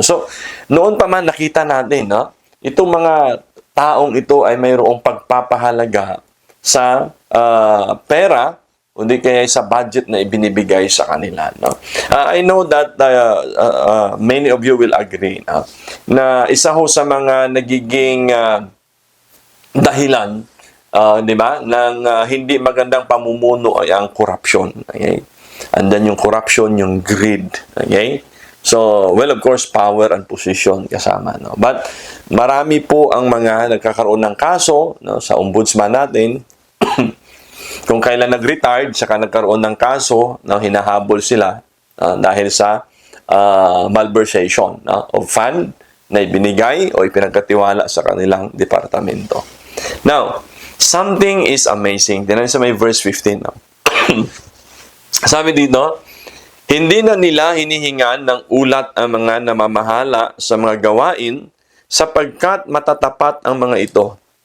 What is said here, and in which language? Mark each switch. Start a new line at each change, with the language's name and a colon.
Filipino: So, noon pa man nakita natin, itong mga taong ito ay mayroong pagpapahalaga sa pera, kundi kaya sa budget na ibinibigay sa kanila.
English: I know that many of you will agree
Filipino: na isa ho sa mga nagiging dahilan di ba, ng hindi magandang pamumuno ay ang corruption.
English: Okay?
Filipino: Andan yung corruption, yung greed. Okay? So, well, of course,
English: power and position
Filipino: kasama. But marami po ang mga nagkakaroon ng kaso sa ombudsman natin. Kung kailan nag-retired, saka nagkaroon ng kaso na hinahabol sila dahil sa malversation of fund na ibinigay o ipinagkatiwala sa kanilang departamento.
English: Now, something is amazing.
Filipino: Tingnan sa may verse 15. Sabi dito, hindi na nila hinihingan ng ulat ang mga namamahala sa mga gawain sapagkat matatapat ang mga ito.